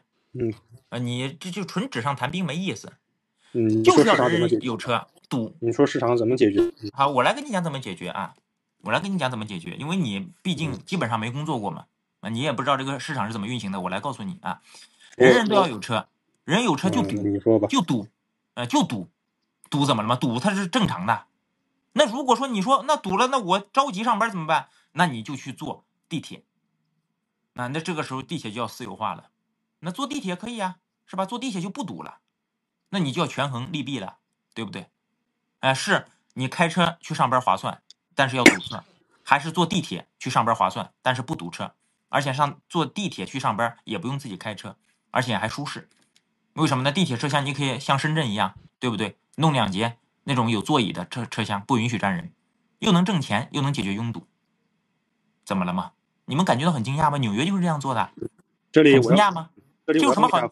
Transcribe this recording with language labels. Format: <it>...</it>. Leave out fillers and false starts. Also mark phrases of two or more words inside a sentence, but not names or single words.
<zh>你這就純紙上談兵沒意思。就是要人有車堵。你說市場怎麼解決？好，我來跟你講怎麼解決啊！因為你畢竟基本上沒工作過嘛，你也不知道這個市場是怎麼運行的。我來告訴你啊，人都要有車，人有車就堵，你說吧，就堵，堵怎麼了嘛？堵它是正常的。那如果說你說那堵了，那我着急上班怎麼辦？那你就去坐地鐵。那這個時候地鐵就要私有化了。那坐地鐵可以啊，是吧？坐地鐵就不堵了。那你就要權衡利弊了，對不對？是你開車去上班划算，但是要堵車，還是坐地鐵去上班划算，但是不堵車，而且坐地鐵去上班也不用自己開車，而且還舒適。為什麼呢？地鐵車廂你可以像深圳一樣，對不對？弄2節那種有座椅的車廂，不允許站人，又能掙錢，又能解決擁堵。怎麼了嗎？你們感覺到很驚訝嗎？紐約就是這樣做的，這裡很驚訝嗎？這有什麼好？</zh>